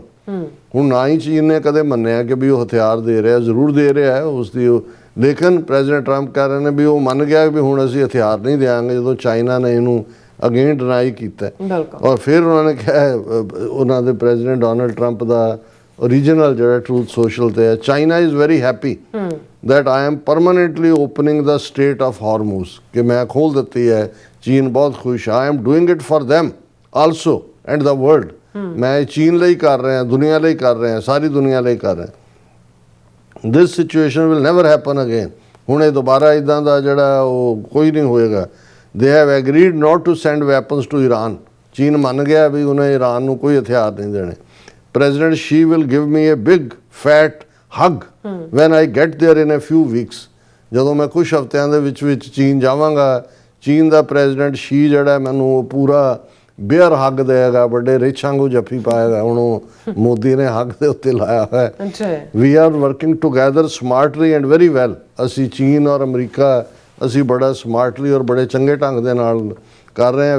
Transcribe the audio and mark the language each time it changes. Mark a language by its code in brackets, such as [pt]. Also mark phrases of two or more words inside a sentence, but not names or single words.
[pa] ਹੁਣ ਨਾ ਹੀ ਚੀਨ ਨੇ ਕਦੇ ਮੰਨਿਆ ਕਿ ਵੀ ਉਹ ਹਥਿਆਰ ਦੇ ਰਿਹਾ, ਜ਼ਰੂਰ ਦੇ ਰਿਹਾ ਹੈ ਉਸ ਦੀ, ਲੇਕਿਨ ਪ੍ਰੈਜ਼ੀਡੈਂਟ ਟਰੰਪ ਕਹਿ ਰਹੇ ਨੇ ਵੀ ਉਹ ਮੰਨ ਗਿਆ ਵੀ ਹੁਣ ਅਸੀਂ ਹਥਿਆਰ ਨਹੀਂ ਦਿਆਂਗੇ ਜਦੋਂ ਚਾਈਨਾ ਨੇ ਇਹਨੂੰ [en] again deny [pa] ਕੀਤਾ। ਔਰ ਫਿਰ ਉਹਨਾਂ ਨੇ ਕਿਹਾ ਉਹਨਾਂ ਦੇ ਪ੍ਰੈਜ਼ੀਡੈਂਟ ਡੋਨਲਡ ਟਰੰਪ ਦਾ ਓਰੀਜਨਲ ਜਿਹੜਾ ਟਰੂਥ ਸੋਸ਼ਲ ਤੇ ਹੈ, [en] China is very happy that I am permanently opening the strait of Hormuz, [pa] ਕਿ ਮੈਂ ਖੋਲ ਦਿੱਤੀ ਹੈ, ਚੀਨ ਬਹੁਤ ਖੁਸ਼, [en] I am doing it for them also and the world। [pa] ਮੈਂ ਚੀਨ ਲਈ ਕਰ ਰਿਹਾ, ਦੁਨੀਆ ਲਈ ਕਰ ਰਿਹਾ, ਸਾਰੀ ਦੁਨੀਆ ਲਈ ਕਰ ਰਿਹਾ। [en] This situation will never happen again। [pa] ਹੁਣ ਇਹ ਦੁਬਾਰਾ ਇੱਦਾਂ ਦਾ ਜਿਹੜਾ ਉਹ ਕੋਈ ਨਹੀਂ ਹੋਏਗਾ। [en] They have agreed not to send weapons to Iran। [pa] ਚੀਨ ਮੰਨ ਗਿਆ ਵੀ ਉਹਨੇ ਈਰਾਨ ਨੂੰ ਕੋਈ ਹਥਿਆਰ ਨਹੀਂ ਦੇਣੇ। [en] President Xi will give me a big fat hug when I get there in a few weeks. [pa] ਜਦੋਂ ਮੈਂ ਕੁਝ ਹਫ਼ਤਿਆਂ ਦੇ ਵਿੱਚ ਚੀਨ ਜਾਵਾਂਗਾ, ਚੀਨ ਦਾ ਪ੍ਰੈਜ਼ੀਡੈਂਟ ਸ਼ੀ ਜਿਹੜਾ ਮੈਨੂੰ ਪੂਰਾ [en] bear hug [pa] ਦੇਗਾ, ਵੱਡੇ ਰਿਛ ਵਾਂਗੂ ਜੱਫੀ ਪਾਏਗਾ। ਹੁਣ ਉਹ ਮੋਦੀ ਨੇ ਹੱਗ ਦੇ ਉੱਤੇ ਲਾਇਆ ਹੈ। [en] we are working together smartly and very well. [pa] ਅਸੀਂ ਚੀਨ ਔਰ ਅਮਰੀਕਾ ਅਸੀਂ ਬੜਾ ਸਮਾਰਟਲੀ ਔਰ ਬੜੇ ਚੰਗੇ ਢੰਗ ਦੇ ਨਾਲ ਕਰ ਰਹੇ ਹਾਂ।